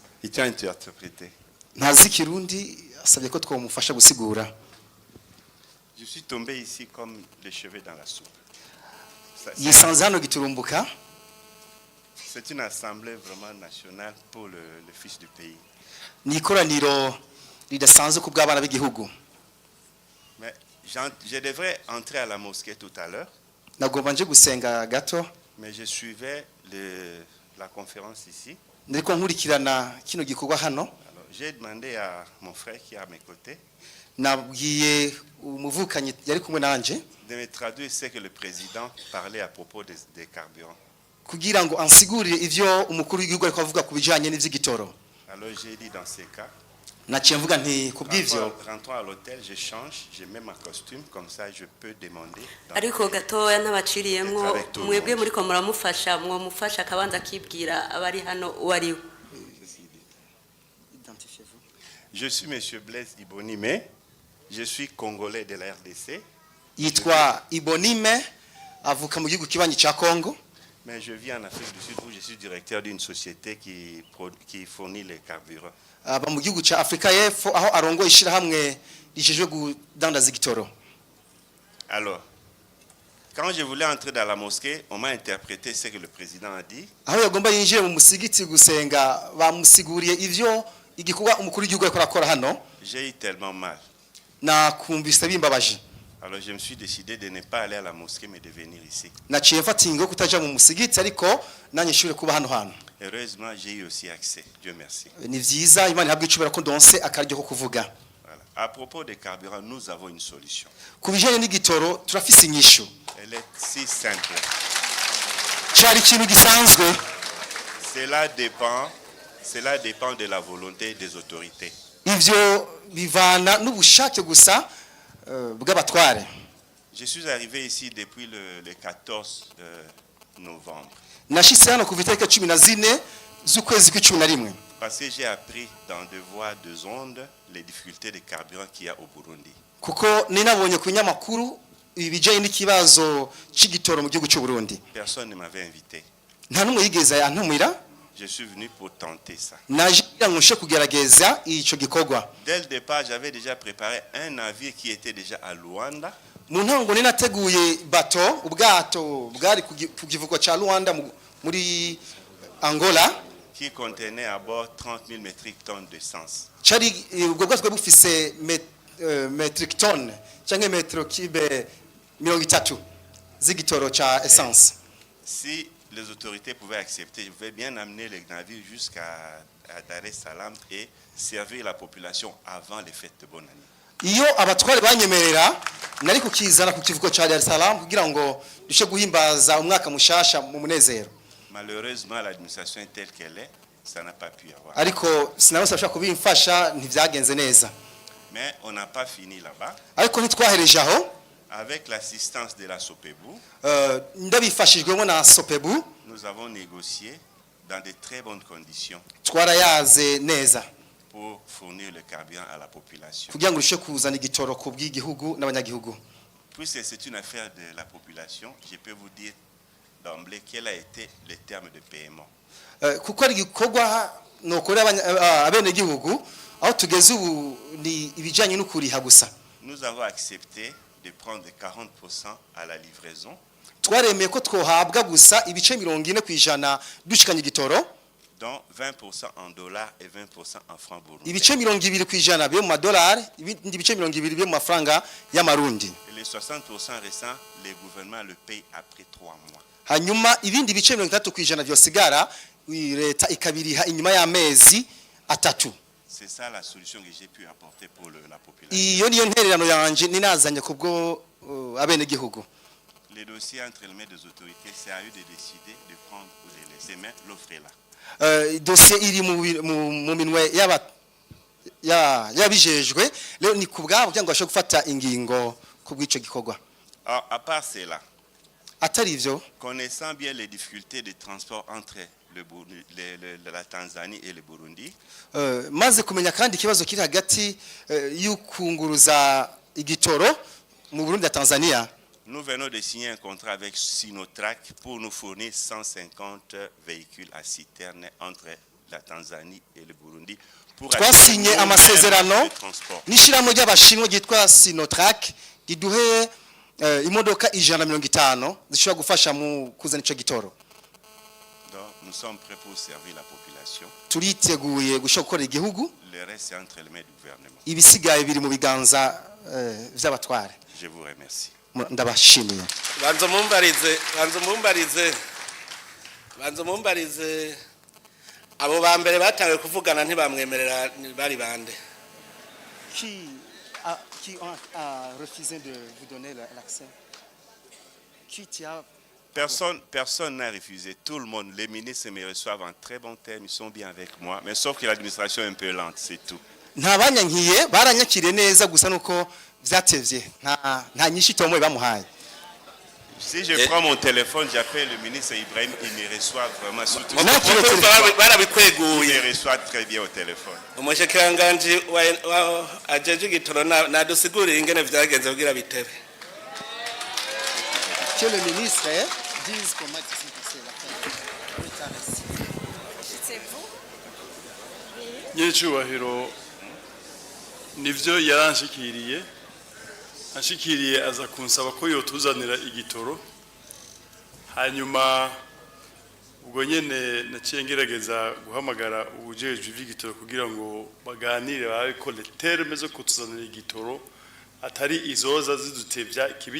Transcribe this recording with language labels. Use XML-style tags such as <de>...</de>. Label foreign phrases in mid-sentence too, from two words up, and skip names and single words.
<fr>Il tient à interpréter.</fr> <rn>ntazi Kirundi asabye ko twamufasha gusigura.</rn> <fr>Je suis tombé ici comme les cheveux dans la soupe.</fr> <rn>Yisanze hano giturumbuka.</rn> <fr>C'est une assemblée vraiment nationale pour le fils du pays.</fr> <rn>Ni ikoraniro ridasanzwe ku bw'abana b'igihugu.</rn> <fr>Mais je devrais entrer à la mosquée tout à l'heure.</fr> <rn>Nagomba nje gusenga gato.</rn> <fr>Mais je suivais la conférence ici.</fr> <rn>Ndiko nkurikirana kino gikorwa hano.</rn> <fr>Alors, j'ai demandé à mon frère qui est à mes côtés</fr> <rn>Nabwiye umuvukanyi yari kumwe nanje</rn> <fr>de me traduire ce que le président parlait à propos des carburants.</fr> <rn>kugira ngo ansigurire ivyo umukuru w'igihugu ariko avuga ku bijanye n'ivy'igitoro.</rn> <fr>Alors j'ai dit dans ces cas,</fr> <rn>naciye mvuga nti kubw'ivyo</rn> <fr>rentrons à l'hôtel, je change, je mets ma costume, comme ça je peux demander.</fr> <rn>Ariko gatoya ntabaciriyemwo mwebwe muri ko muramufasha mwomufasha akabanza kibwira abari hano wari.</rn> <fr>Je suis monsieur Blaise Ibonime, je suis congolais de la RDC.</fr> <rn>Yitwa Ibonime avuka mu gihugu kibanyi ca Congo.</rn> <fr>Mais je vis en Afrique du Sud où je suis directeur d'une société qui fournit les carburants.</fr> <rn>Aba mu gihugu ca Afrika y'Epfo aho arongoye ishirahamwe rijejwe kudandaza igitoro.</rn> <fr>Alors, quand je voulais entrer dans la mosquée, on m'a interprété ce que le président a dit.</fr> <rn>Aho yagomba yinjire mu musigiti gusenga bamusiguriye ivyo igikorwa umukuru w'igihugu ariko arakora hano.</rn> <fr>J'ai eu tellement mal.</fr> <rn>Nakumvise bimbabaje.</rn> <fr>Alors je me suis décidé de ne pas aller à la mosquée mais de venir ici.</fr> <rn>Naciye mfata ingo kutaja mu musigiti ariko nanye shure kuba hano hano.</rn> <fr>Heureusement, j'ai eu aussi accès. Dieu merci.</fr> <rn>Ni vyiza Imana ihabwe icubera ko ndonse akaryo ko kuvuga.</rn> <fr>Voilà. À propos des carburants, nous avons une solution.</fr> <rn>Ku bijanye n'igitoro turafise inyishu.</rn> <fr>Elle est si simple.</fr> <rn>Cyari ikintu gisanzwe.</rn> <fr>Cela dépend de la volonté des autorités.</fr> <rn>Ivyo bivana n'ubushake gusa bw'abatware.</rn> <fr>Je suis arrivé ici depuis le 14 novembre.</fr> <rn>Nashitse hano kuva itariki 14 z'ukwezi kw'icumi.</rn> <fr>Parce que j'ai appris dans deux voies, deux ondes les difficultés de carburant qu'il y a au Burundi.</fr> <rn>Kuko ninabonye ku nyamakuru ibijanye n'ikibazo c'igitoro mu gihugu cy'u Burundi.</rn> <fr>Personne ne m'avait invité.</fr> <rn>Nta numwe yigeze yantumira.</rn> <fr>Je suis venu pour tenter ça.</fr> <rn>Naje ngushe kugerageza ico gikorwa.</rn> <fr>Dès le départ, j'avais déjà préparé un navire qui était déjà à Luanda.</fr> <rn>Mu ntango ninateguye bato ubwato bwari ku kivuko ca Luanda muri Angola</rn> <fr>qui contenait à bord 30 000 métriques tonnes d'essence.</fr> <rn>Cari ubwo bwato bufise</rn> <en>metric tonne</en> <rn>cyangwa metero kibe 30 z'igitoro ca essence.</rn> <fr>Si les autorités pouvaient accepter, je vais bien amener les navires jusqu'à Dar es Salaam et servir la population avant les fêtes de bonne année.</fr> <rn>Iyo abatware banyemerera nari kukizana ku kivuko ca Dar es Salaam kugira ngo dushe guhimbaza umwaka mushasha mu munezero.</rn> <fr>Malheureusement, l'administration est telle qu'elle est, ça n'a pas pu avoir.</fr> <rn>Ariko sinabasha kubimfasha ntivyagenze neza.</rn> <fr>Mais on n'a pas fini là-bas.</fr> <rn>Ariko ntitwahereje aho.</rn> <fr>Avec l'assistance de la Sopebu,</fr> <rn>ndabifashijwemo na Sopebu,</rn> <fr>nous avons négocié dans de très bonnes conditions</fr> <rn>twarayaze neza</rn> <fr>pour fournir le carburant à la population.</fr> <rn>kugira ngo rushe kuzana igitoro ku bw'igihugu n'abanyagihugu.</rn> <fr>Puisque c'est une affaire de la population, je peux vous dire d'emblée quel a été le terme de paiement.</fr> <rn>Kuko ari gikorwa no kuri abenegihugu aho tugeze ubu ni ibijanye n'ukuriha gusa.</rn> <fr>Nous avons accepté de prendre 40% à la livraison.</fr> <rn>Twaremeye ko twohabwa gusa ibice 40% dushikanye igitoro.</rn> <fr>Donc 20% en dollars et 20% en francs burundais.</fr> <rn>Ibice 20% byo mu madolari, ibindi bice 20 byo mu mafaranga y'amarundi.</rn> <fr>Et les 60% restants, les gouvernements le payent après 3 mois.</fr> <rn>Hanyuma ibindi bice 30% byosigara leta ikabiriha inyuma y'amezi atatu.</rn> <fr>C'est ça la solution que j'ai pu apporter pour la population.</fr> <rn>Iyo niyo ntererano yanje ninazanye kubwo abenegihugu.</rn> <fr>Les dossiers entre les mains des autorités, c'est à eux de décider de prendre ou de laisser, mais l'offre est là.</fr> <rn>Dossier iri mu minwe yabijejwe rero ni kubwabo cyangwa bashobora gufata ingingo kubw'ico gikorwa.</rn> <fr>À part cela,</fr> <rn>atari ivyo,</rn> <fr>connaissant bien les difficultés de transport entre la Tanzanie et le Burundi,</fr> <rn>maze kumenya kandi ikibazo kiri hagati y'ukunguruza igitoro mu Burundi na Tanzania,</rn> <fr>nous venons de signer un contrat avec Sinotrac pour nous fournir 150 véhicules à citerne entre la Tanzanie et le Burundi pour</fr> <rn>twasinye amasezerano</rn> <fr>transport.</fr> <rn>n'ishiramo ry'abashinwa gitwa Sinotrack giduhe imodoka 150 zishobora gufasha mu kuzana ico gitoro.</rn> <fr>Donc nous sommes prêts pour servir la population.</fr> <rn>Turiteguye gushokora igihugu.</rn> <fr>Le reste c'est entre les mains du gouvernement.</fr> <rn>Ibisigaye biri mu biganza vy'abatware.</rn> <fr>Je vous remercie.</fr> <rn>Ndabashimiye. Banzo mumbarize abo bambere batangiye kuvugana ntibamwemerera bari bande.</rn> <fr>Qui a refusé de vous donner l'accès? Personne n'a refusé. Tout le monde, les ministres me reçoivent en très bon terme, ils sont bien avec moi, mais sauf que l'administration est un peu lente, c'est tout.</fr> <rn>Ntabanyankiye baranyakire neza gusa nuko vyatevye nta nyishito mwe bamuhaye.</rn> <fr>Si je prends mon téléphone, j'appelle le ministre Ibrahim, il me reçoit vraiment surtout. Il me reçoit très bien au téléphone.</fr> <rn>Umushikiranganji wa ajeje gitoro nadusigurira ingene vyagenze kugira bitebe.</rn> <fr>Que le ministre dise comment s'est passé l'affaire. C'est vous?</fr> <rn>Nyecubahiro nivyo yaranshikiriye ashikiriye aza kunsaba ko yotuzanira igitoro hanyuma ubwo nyene naciye ngerageza guhamagara ubujejwe ivy'igitoro kugira ngo baganire babe ko terme zo kutuzanira igitoro atari izoza zidutevya kibi</rn>